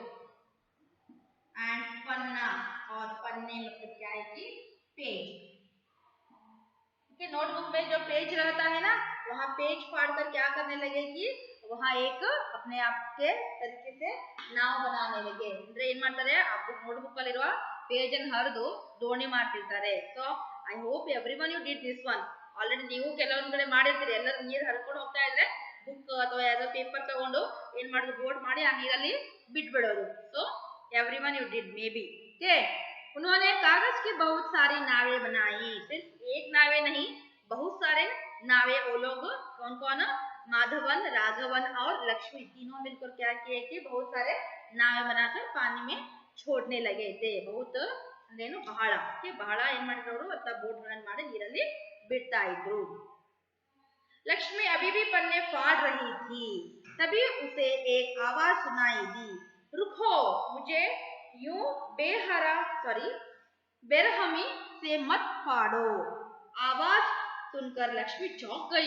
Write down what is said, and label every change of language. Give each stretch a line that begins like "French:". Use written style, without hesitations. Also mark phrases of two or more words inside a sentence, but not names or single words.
Hindi: एंड पन्ना, और पन्ने मतलब क्या है कि पेज. नोटबुक में जो पेज रहता है ना, वहाँ पेज फाड़ कर क्या करने लगे कि वहाँ एक अपने आप के तरीके से नाव बनाने लगे.
Kannada: ಅಂದ್ರೆ ಏನ್ ಮಾಡ್ತಾರೆ, ನೋಟ್ಬುಕ್ ಅಲ್ಲಿರುವ ಪೇಜ್ ಅನ್ನು ಹರಿದು ದೋಣಿ ಮಾಡ್ತಿರ್ತಾರೆ.
English: So I hope everyone you did this one.
Kannada: ಆಲ್ರೆಡಿ ನೀವು ಕೆಲವೊಂದ್ ಕಡೆ ಮಾಡಿರ್ತೀರಿ, ಎಲ್ಲರೂ ನೀರು ಹರ್ಕೊಂಡು ಹೋಗ್ತಾ ಇದ್ರೆ ಬುಕ್ ಅಥವಾ ಯಾವ್ದೋ ಪೇಪರ್ ತಗೊಂಡು ಏನ್ ಮಾಡೋದು, ಬೋರ್ಡ್ ಮಾಡಿ ಆ ನೀರಲ್ಲಿ ಬಿಟ್ಬಿಡೋದು.
English: so everyone you did may be ok.
Hindi: उन्होंने कागज की बहुत सारी नावें बनाई, सिर्फ एक नावें नहीं बहुत सारे नावें। वो लोग कौन कौन, माधवन, राघवन और लक्ष्मी तीनों मिलकर क्या किए कि बहुत सारे नावें बनाकर पानी में छोड़ने लगे थे।
Kannada: बहुत ಅಂದ್ರೇನು ಬಹಳ, ಬಹಳ ಏನ್ ಮಾಡಿದ್ರು ಅವರು ಅಂತ ಬೋಟ್ ಗಳನ್ನು ಮಾಡಿ ನೀರಲ್ಲಿ ಬಿಡ್ತಾ ಇದ್ರು।
Hindi: लक्ष्मी अभी भी पन्ने फाड़ रही थी, तभी उसे एक आवाज सुनाई दी, रुको मुझे यूं बेरहमी से मत फाड़ो। आवाज सुनकर लक्ष्मी चौंक गई।